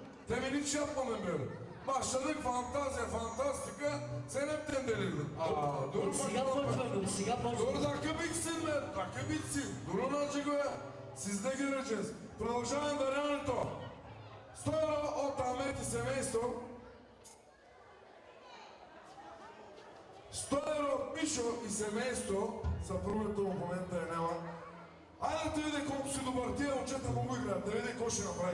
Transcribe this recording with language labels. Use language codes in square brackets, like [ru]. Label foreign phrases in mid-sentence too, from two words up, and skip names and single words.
[tr] Demin hiç yapmadın böyle. Başladık fantazya, fantastika, sen hepten delirdin. Dur [bg] Сега почваме, сега [tr] Dur [bg] почваме. [tr] dakika bitsin be, dakika bitsin. Durun azıcık be. Siz de göreceğiz. [bg] Продължаваме даряването. 100 евро от Ахмет и семейство. 100 евро от Мишо и семейство. Съпругата му в момента е няма. Айде да те види колко си добър. Тия момчета му го играят. Да види какво ще направиш.